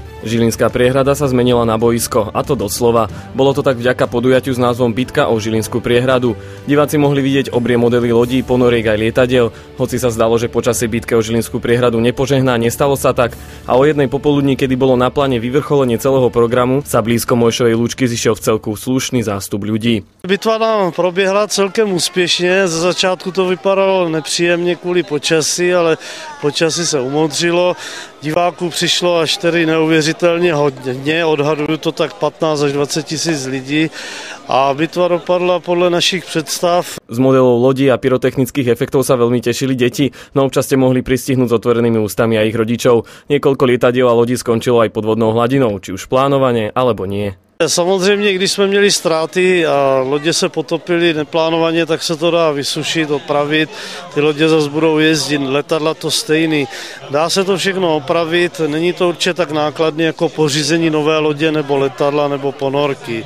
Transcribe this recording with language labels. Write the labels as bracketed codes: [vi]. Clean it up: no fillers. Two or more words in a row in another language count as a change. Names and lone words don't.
[sk] Žilinská priehrada sa zmenila na boisko, a to doslova. Bolo to tak vďaka podujatiu s názvom Bitka o Žilinskú priehradu. Diváci mohli vidieť obrie modely lodí, ponoriek aj lietadiel. Hoci sa zdalo, že počasie bitke o Žilinskú priehradu nepožehná, nestalo sa tak. A o jednej popoludní, kedy bolo na pláne vyvrcholenie celého programu, sa blízko Mojšovej lúčky zišiel v celku slušný zástup ľudí. [cs] Bitva nám proběhla celkem úspěšně. Ze začátku to vypadalo nepříjemně kvůli počasí, ale počasí se umoudřilo. Diváků přišlo až tedy neuvěřitelně hodně, odhaduju to tak 15 až 20 tisíc lidí a bitva dopadla podle našich představ. [sk] Z modelov lodí a pyrotechnických efektov sa veľmi tešili deti, no občas ste mohli pristihnúť s otvorenými ústami aj ich rodičov. Niekoľko lietadiel a lodí skončilo aj pod vodnou hladinou, či už plánovane, alebo nie. [cs] Samozřejmě, když jsme měli ztráty a lodě se potopily neplánovaně, tak se to dá vysušit, opravit. Ty lodě zase budou jezdit, letadla to stejný. Dá se to všechno opravit, není to určitě tak nákladné jako pořízení nové lodě nebo letadla nebo ponorky.